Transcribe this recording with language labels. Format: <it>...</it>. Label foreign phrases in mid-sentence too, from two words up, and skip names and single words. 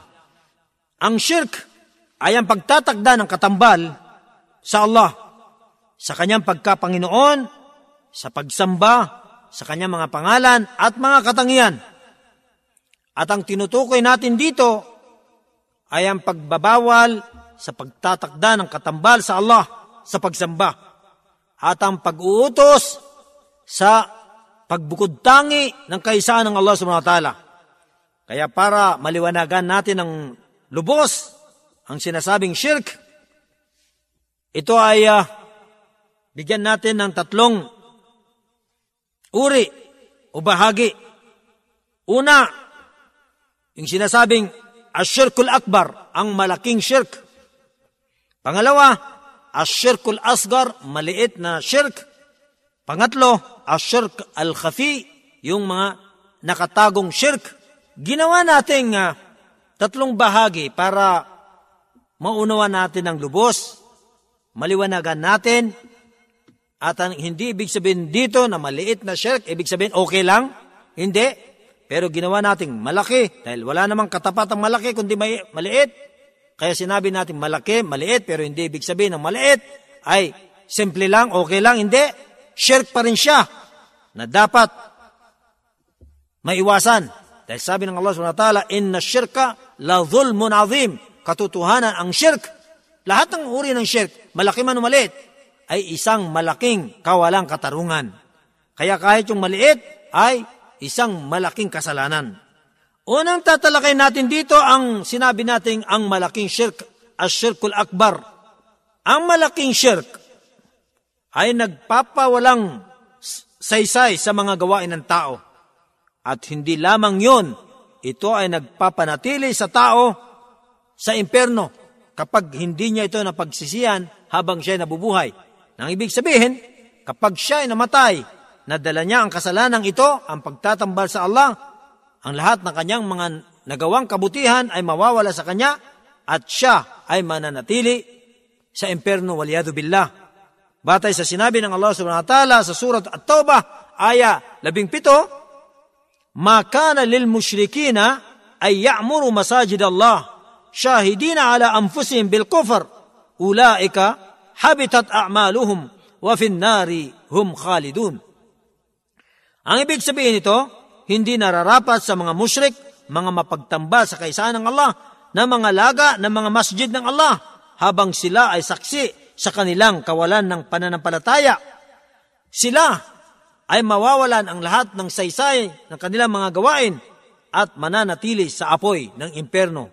<tl>Ang shirk ay ang pagtatakda ng katambal sa Allah, sa kanyang pagkapanginoon, sa pagsamba, sa kanyang mga pangalan at mga katangian. At ang tinutukoy natin dito ay ang pagbabawal sa pagtatakda ng katambal sa Allah sa pagsamba at ang pag-uutos sa pagbukod tangi ng kaisaan ng Allah</tl> <ar>سبحانه وتعالى.</ar> <tl>Kaya para maliwanagan natin ng lubos ang sinasabing shirk, ito ay bigyan natin ng 3 uri o bahagi. Una, yung sinasabing</tl> <ar>الشرك الأكبر,</ar> <tl>ang malaking shirk. Pangalawa,</tl> <ar>الشرك الأصغر,</ar> <tl>maliit na shirk. Pangatlo,</tl> <ar>الشرك الخفي,</ar> <tl>yung mga nakatagong shirk. Ginawa nating 3 bahagi para maunawa natin ang lubos, maliwanagan natin, at hindi ibig sabihin dito na maliit na shirk, ibig sabihin okay lang, hindi. Pero ginawa nating malaki, dahil wala namang katapat ang malaki kundi maliit. Kaya sinabi natin malaki, maliit, pero hindi ibig sabihin ng maliit ay simple lang, okay lang, hindi. Shirk pa rin siya na dapat maiwasan. Dahil sabi ng Allah</tl> <ar>سبحانه وتعالى, إن الشرك لظلم عظيم.</ar> <tl>Katotohanan ang shirk, lahat ng uri ng shirk, malaki man o maliit, ay isang malaking kawalang katarungan. Kaya kahit yung maliit ay isang malaking kasalanan. Unang tatalakay natin dito ang sinabi nating ang malaking shirk,</tl> <ar>الشرك الأكبر.</ar> <tl>Ang malaking shirk ay nagpapawalang saysay sa mga gawain ng tao. At hindi lamang yun, ito ay nagpapanatili sa tao sa impyerno kapag hindi niya ito napagsisihan habang siya ay nabubuhay. Nang ibig sabihin, kapag siya ay namatay, nadala niya ang kasalanang ito, ang pagtatambal sa Allah, ang lahat ng kanyang mga nagawang kabutihan ay mawawala sa kanya at siya ay mananatili sa impyerno,</tl> <ar>والعياذ بالله.</ar> <tl>Batay sa sinabi ng Allah</tl> <ar>سبحانه وتعالى sa surat At-Taubah, aya 17, ما كان للمشركين أن يعمروا مساجد الله شاهدين على أنفسهم بالكفر أولئك حبطت أعمالهم وفي النار هم خالدون.</ar> <tl>Ang ibig sabihin nito, hindi nararapat sa mga musyrik, mga mapagtambal sa kaisaan ng Allah, na mga laga ng mga masjid ng Allah, habang sila ay saksi sa kanilang kawalan ng pananampalataya. Sila ay mawawalan ang lahat ng saysay ng kanilang mga gawain at mananatili sa apoy ng impyerno.</tl>